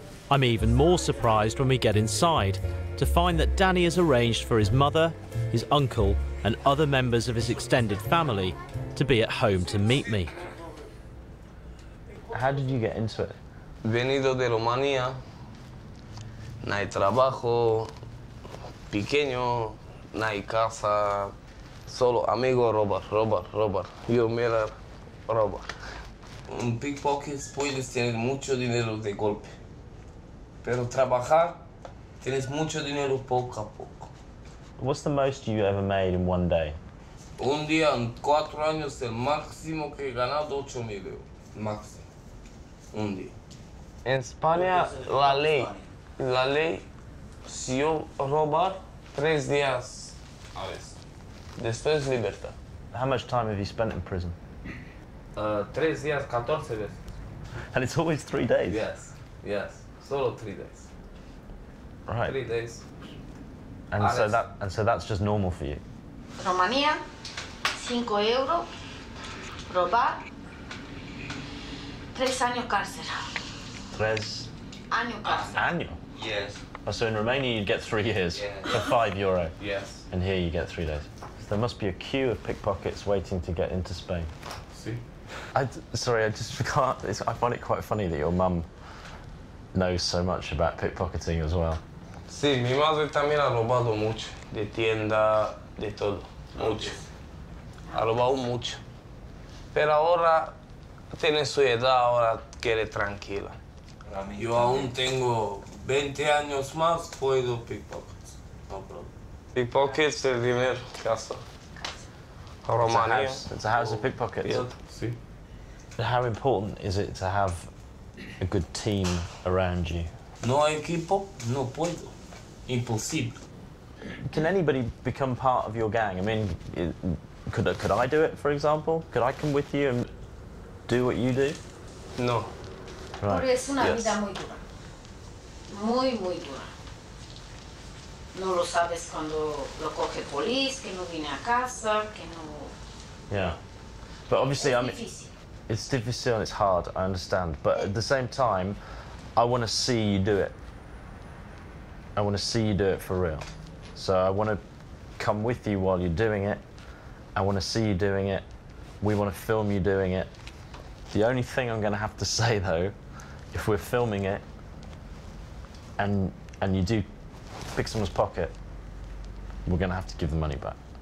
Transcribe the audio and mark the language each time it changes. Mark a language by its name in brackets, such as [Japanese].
[English] I'm even more surprised when we get inside to find that Danny has arranged for his mother, his uncle, and other members of his extended family to be at home to meet me. How did you get into it? [Spanish] Venido de Romania, no hay trabajo, pequeño, no hay casa, solo amigo robar. Yo mirar, robar. Un pickpocket puedes tener mucho dinero de golpe, pero trabajar tienes mucho dinero poco a poco. [English] What's the most you ever made in one day? [Spanish] Un día en 4 años el máximo que he ganado 8.000 euros, máximo, un día. En España la ley, si yo robar 3 días a veces, después libertad. [English] How much time have you spent in prison? [Spanish] 3 días, 14 veces. [English] And it's always 3 days? Yes, solo 3 days. Right. 3 days. And so that's just normal for you? [Spanish] Romania, 5 euros, robar, 3 años cárcel. 3 Año cárcel. año? [English] Yes. Oh, so in Romania you'd get 3 years for €5. Yes. And here you get 3 days. So there must be a queue of pickpockets waiting to get into Spain. See? Sorry, I just forgot. I find it quite funny that your mum knows so much about pickpocketing as well. [Spanish] Sí, mi madre también ha robado mucho, de tienda, de todo. Mucho. Ha robado mucho. Pero ahora tiene su edad, ahora quiere tranquila. Yo aún tengo 20 años más, puedo pickpockets. [English] No problem. [Spanish] Pickpockets, el primer casa. Romania. [English] It's a house of pickpockets. Yeah. Sí. How important is it to have a good team around you? [Spanish] No equipo, no puedo. Imposible. [English] Can anybody become part of your gang? I mean, could I do it, for example? Could I come with you and do what you do? No. Right. [Spanish] Porque es una vida muy dura. Muy, muy dura. No lo sabes cuando lo coge policía, que no viene a casa, que no... [English] Yeah. But obviously, I mean, [Spanish] difícil. [English] it's difficult and it's hard, I understand. But at the same time, I want to see you do it. I want to see you do it for real. So I want to come with you while you're doing it. I want to see you doing it. We want to film you doing it. The only thing I'm going to have to say, though, if we're filming it and you do pick someone's pocket, we're going to have to give the money back.